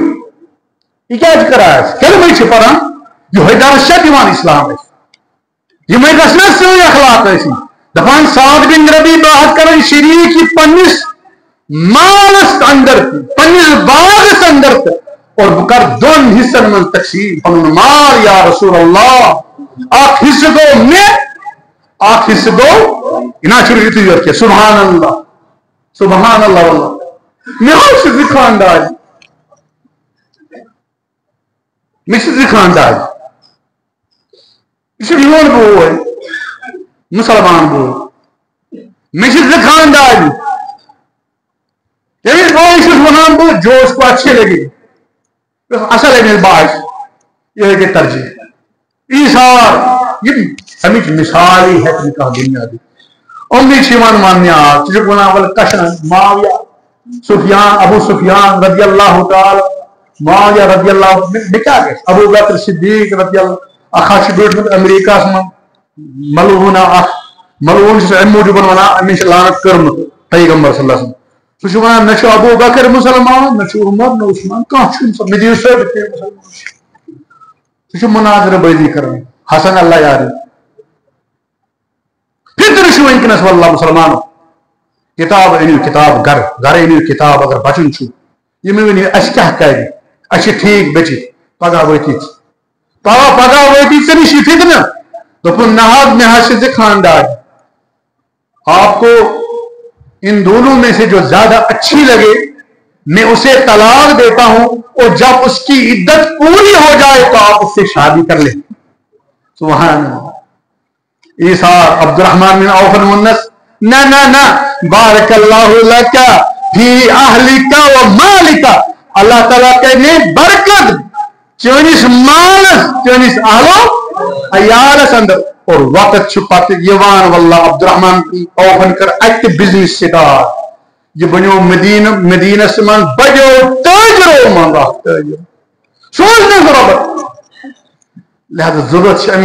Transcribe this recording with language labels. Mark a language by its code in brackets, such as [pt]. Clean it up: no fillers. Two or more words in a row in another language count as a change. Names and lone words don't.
[ks] یہِ کیٛازِ کران اَسہِ کلمٕے چھِ پران یِہوے درس چھا دِوان اسلام اَسہِ یِمے گژھِ نا سٲنۍ اخلاق ٲسِنۍ دپان سعد بن ربی بہٕ کران شریٖک یہِ پننِس مالس اندر پننِس باغس اندر تہٕ اور بہٕ کر دۄن حصن منٛز تقسیٖم پنُن مال [ar] یا رسول اللہ [ks] اکھ حصہٕ گوٚو مےٚ اکھ حصہٕ گوٚو یہِ نہ چھُنہٕ یُتُے یوت کینٛہہ [ar] سبحان اللہ سبحان اللہ [ks] واللہ مےٚ حظ چھِ 2 خاندار مےٚ چھِ 2 خاندار یہِ چھُ میون بوے مسلمان بوے مےٚ چھِ 2 خاندار ییٚمِس بٲیِس چھُس وَنان بہٕ [ur] جوش کو اچھے لگے [ks] اصل أمِس باش یہِ ہیٚکہِ ترجیح ایٖثار یِم اَمِچ مثالٕے ہٮ۪کہِ نہٕ کانٛہہ بُنیادی أمنٕے چھِ یِوان وننہِ آ ژٕ چھُکھ ونان ولہٕ کشان معاویہ سفیان ابو سفیان [ar] رضی اللہ تعالی [ks] معاویہ [ar] رضی اللہ [ks] مےٚ کیٛاہ گژھِ ابو بکر صدیق [ar] رضی اللہ [ks] اکھ حظ چھُ بیوٗٹھمُت امریکہس منٛز ملعوٗنا اکھ ملعوٗن چھُ امہِ موٗجوٗب ونان أمِس چھِ لعنت کٔرمٕژ پیغمبر [ar] صلی اللہ علیہ وسلم [ks] سُہ چھُ ونان نہ چھُ ابو بکر مُسلمان نہ چھُ عمر نہ عثمان کانٛہہ چھُنہٕ مےٚ دِیِو ثٲبت کہِ مُسلمان چھُ سُہ چھُ مناظرٕ بٲزی کران حسن اللہ یارِ فِطر چھُ وٕنکیٚنس واللہ مسلمانو کتاب أنِو کتاب گرٕ أنِو کتاب اگر بچُن چھُ یہِ مےٚ ؤنِو اَسہِ کیٛاہ کرِ اَسہِ چھِ ٹھیٖک بٔچِتھ پگاہ وٲتی پگاہ وٲتی ژےٚ نِش یہِ فِتنہٕ دوٚپُن نہ حظ مےٚ حظ چھِ 2 خاندار [ur] آپ کو ان دونوں میں سے جو زیادہ اچھی لگے میں اسے طلاق دیتا ہوں اور جب اس کی عدت پوری ہو جائے تو آپ اس سے شادی کر لیں [ar] سبحان اللہ [ks] ایثار عبد الرحمن بن عوف المنس نہ [ar] بارک اللہ لک فی اہلک و مالک [ks] اللہ تعالیٰ کرے برکت چٲنِس مالس چٲنِس اہلو عیالس اندر اور وقت چھُ پتہٕ یِوان واللہ عبد الرحمن عوفن کٔر اَتہِ [en] business start [ks] یہِ بنیو مدیٖنس منٛز بڑیو تٲجرو منٛز اکھ تٲجر سوٗزنس رۄبس لہذا ضروٗرت چھِ